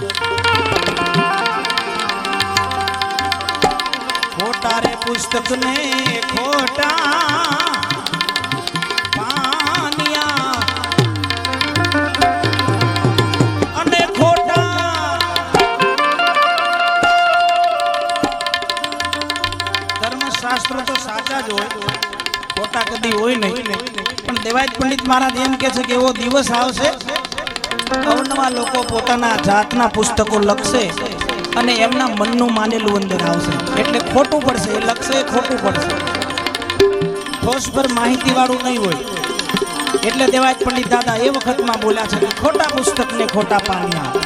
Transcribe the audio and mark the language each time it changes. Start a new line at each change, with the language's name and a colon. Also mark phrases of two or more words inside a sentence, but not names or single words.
Gujarati: ખોટા રે પુસ્તક ને ખોટા પાનિયા અને ખોટા ધર્મશાસ્ત્ર તો સાચા જ હોય ખોટા કદી હોય નહીં પણ દેવાયત પંડિત મહારાજ એમ કે છે કે એવો દિવસ આવશે અવનવા લોકો પોતાના જાતના પુસ્તકો લખશે અને એમના મનનું માનેલું અંદર આવશે એટલે ખોટું પડશે એ લખશે ખોટું પડશે ઠોસ પર માહિતી વાળું નહીં હોય એટલે દેવાયત પંડિત દાદા એ વખતમાં બોલ્યા છે કે ખોટા પુસ્તકને ખોટા પાનિયા